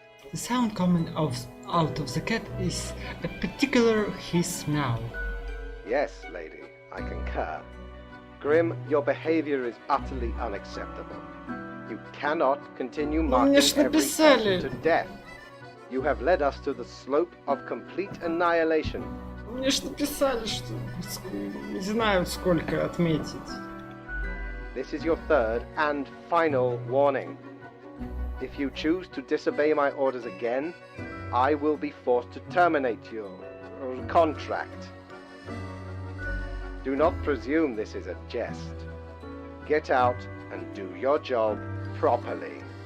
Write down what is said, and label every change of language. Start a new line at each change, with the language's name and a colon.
English: The sound coming out of the cat is a particular hiss now. Yes, lady, I concur. Grim, your behavior is utterly unacceptable. You cannot continue marking every person to death. You have led us to the slope of complete annihilation.
Russian: Мне ж написали, что не знаю сколько отметить.
English: This is your third and final warning. If you choose to disobey my orders again, I will be forced to terminate your contract. Do not presume this is a jest. Get out and do your job properly.